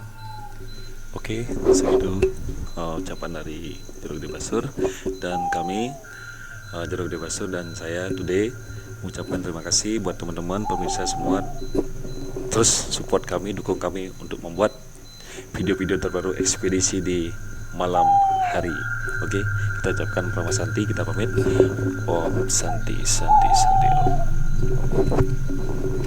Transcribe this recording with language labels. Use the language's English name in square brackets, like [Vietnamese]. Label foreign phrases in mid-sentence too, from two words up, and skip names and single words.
[Indonesian] Oke, segitu ucapan dari Jeruk Gede Basur dan kami Jeruk Gede Basur dan saya today mengucapkan terima kasih buat teman-teman pemirsa semua. Terus support kami, dukung kami untuk membuat video-video terbaru ekspedisi di malam hari. Oke, kita ucapkan [Sanskrit] Prama Santi, [Indonesian] kita pamit. [Sanskrit] Om Santi Santi Santi Om.